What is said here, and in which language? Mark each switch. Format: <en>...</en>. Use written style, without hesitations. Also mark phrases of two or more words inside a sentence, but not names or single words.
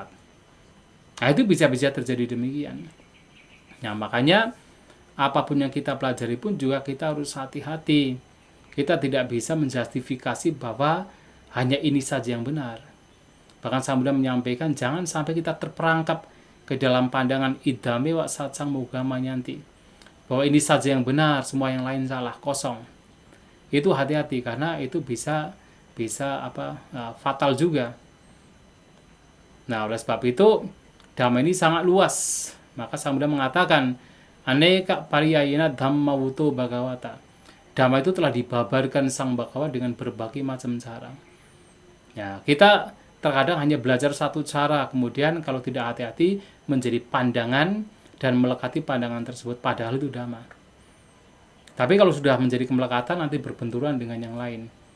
<id>Nah, itu bisa-bisa terjadi demikian. Nah, makanya apapun yang kita pelajari pun juga kita harus hati-hati. Kita tidak bisa menjustifikasi bahwa hanya ini saja yang benar. Bahkan Sang Buddha menyampaikan jangan sampai kita terperangkap ke dalam pandangan</id> <pi>idame wa satsang moga manyanti,</pi> <id>bahwa ini saja yang benar, semua yang lain salah, kosong. Itu hati-hati karena itu bisa fatal juga. Nah, oleh sebab itu Dhamma ini sangat luas. Maka Sang Buddha mengatakan</id> <pi>aneka pariyayana dhamma wuto bhagavata.</pi> <id>Dhamma itu telah dibabarkan Sang Bhagawa dengan berbagai macam cara. Ya, kita terkadang hanya belajar satu cara, kemudian kalau tidak hati-hati menjadi pandangan dan melekati pandangan tersebut, padahal itu Dhamma. Tapi kalau sudah menjadi kemelekatan, nanti berbenturan dengan yang lain.</id>